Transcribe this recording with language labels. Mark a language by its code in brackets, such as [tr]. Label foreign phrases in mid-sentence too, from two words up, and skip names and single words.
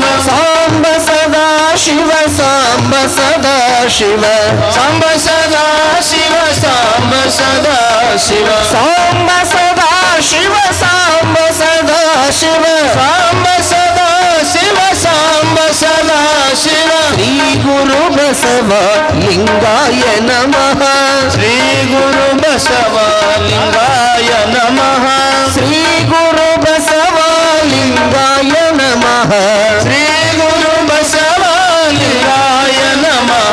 [sa] ಸಾಂಬ ಸದಾ ಶಿವ ಸಾಂಬ ಸದಾ ಶಿವ ಸಾಂಬ ಸದಾ ಶಿವ ಸಾಂಬ ಸದಾ ಶಿವ ಸಾಂಬ ಸದಾ ಶಿವ ಸಾಂಬ ಸದಾ ಶಿವ ಸಾಂಬ ಸದಾ ಶಿವ ಸಾಂಬ ಸದಾ ಶಿವ ಶ್ರೀ ಗುರು ಬಸವ ಲಿಂಗಾಯ ನಮಃ ಶ್ರೀ ಗುರು ಬಸವ ಲಿಂಗಾಯ ನಮಃ ಶ್ರೀ ಗುರು ಬಸವ ಲಿಂಗಾಯ ನಮಃ ಶ್ರೀ ಗುರು ಬಸವ ಲಿಂಗಾಯ ನಮಃ